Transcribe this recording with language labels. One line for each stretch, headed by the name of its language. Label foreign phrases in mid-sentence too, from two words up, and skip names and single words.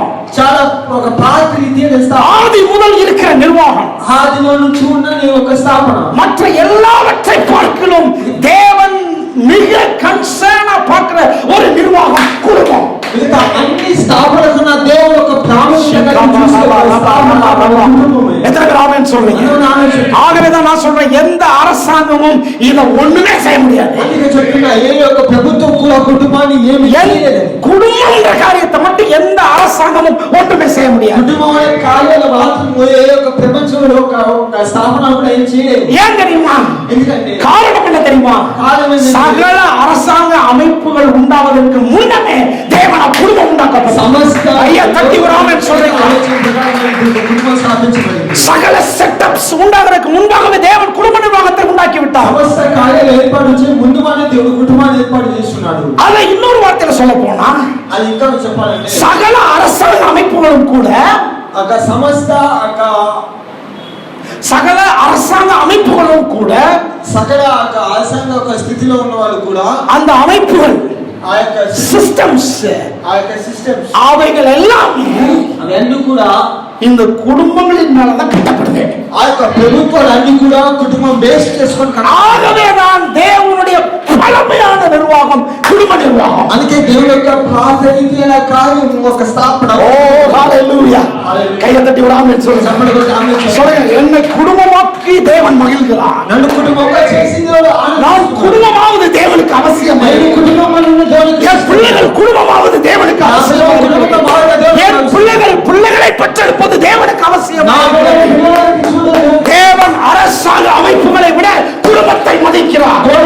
Telugu: చాలా ఒక పాత రీతిలో
Tamil: ஆதி முதல் இருக்கிற நிர்வாகம்,
Telugu: ఆదిలో నుంచి ఉన్న ఒక స్థాపన.
Tamil: மற்ற எல்லாவற்றை பார்க்கலும் தேவன் மிக கன்சர்னா பார்க்கிற ஒரு நிர்வாகம் குடும்பம்.
Telugu: మిగతా అన్ని స్థాపన కన్నా దేవుడు ఒక ప్రాముఖ్యత
Tamil: எத்தனை பேர் ஆமென் சொல்றீங்க? ஆகவே தான் நான் சொல்றேன், எந்த அரசாங்கமும் இத ஒண்ணுமே செய்ய முடியாது.
Telugu: అందుకే చెప్తున్నా ఏ యొక్క ప్రభుత్వం కూడా కుటుంబాన్ని ఏమీ చేయలేదు.
Tamil: కుటుంబంன்ற காரியத்தை மட்டும் எந்த அரசாங்கமும் ஒன்றுமே செய்ய முடியாது.
Telugu: కుటుంబం అనే కార్యాలు మాత్రం ఏ యొక్క ప్రపంచంలో ఒక స్థాపన కూడా ఏం చేయలేదు.
Tamil: ஏன் தெரியுமா?
Telugu: ఎందుకంటే
Tamil: காரணம் என்ன தெரியுமா? சகல அரசாங்க அமைப்புகள் உண்டாவதற்கு முன்னமே தேவன் குடும்பம் உண்டாக்கப்பட்டது. ஐயா தட்டி ஒரு ஆமென் சொல்றீங்க. சகல செட்டப்ஸ் உண்டாகிறதுக்கு முன்பாகவே தேவன் குடும்ப நிர்வாகத்தை உண்டாக்கி விட்டார்.
Telugu: సమస్త కార్యాలు ఏర్పాటు చేసి ముందుగానే దేవుడు కుటుంబాన్ని ఏర్పాటు చేస్తున్నాడు.
Tamil: అలా இன்னொரு வார்த்தையில சொல்ல போனா
Telugu: అది ఇంకా చెప్పాలంటే
Tamil: సகల அரசாங்க அமைப்புகளும் கூட సకల அரசாங்க அமைப்புகளும் கூட
Telugu: సకల அரசாங்க స్థితిలో ఉన్న వాళ్ళు కూడా
Tamil: அந்த அமைப்புகள்
Telugu: ఆ యొక్క
Tamil: சிஸ்டம்ஸ் அவைகள் எல்லாமே
Telugu: అవన్నీ కూడా
Tamil: இந்த குடும்பங்களின் மேலதான் கட்டப்படுது.
Telugu: ఆ యొక్క ప్రభుత్వాలన్నీ కూడా కుటుంబం బేస్ చేసుకొని
Tamil: ஆகவே தான் தேவனுடைய பழமையான நிர்வாகம் குடும்ப நிர்வாகம்.
Telugu: అందుకే దేవుని యొక్క ప్రాథమికమైన కార్యం ఒక స్థాపన. ఓ హల్లెలూయా.
Tamil: கையை தட்டி ஒரு ஆமென் சொல்லுங்க. சொல்லுங்க, என்னை குடும்பமாக்கி தேவன் மகிழ்கிறார்.
Telugu: నన్ను కుటుంబంగా చేసింది
Tamil: நான் குடும்பமாவது தேவனுக்கு அவசியம். என் பிள்ளைகள் குடும்பமாவது தேவனுக்கு அவசியம். என் பிள்ளைகள் பிள்ளைகளை பெற்றெடுப்பது தேவனுக்கு அவசியம். தேவன் அரசாங்க அமைப்புகளை விட குடும்பத்தை மதிக்கிறார்.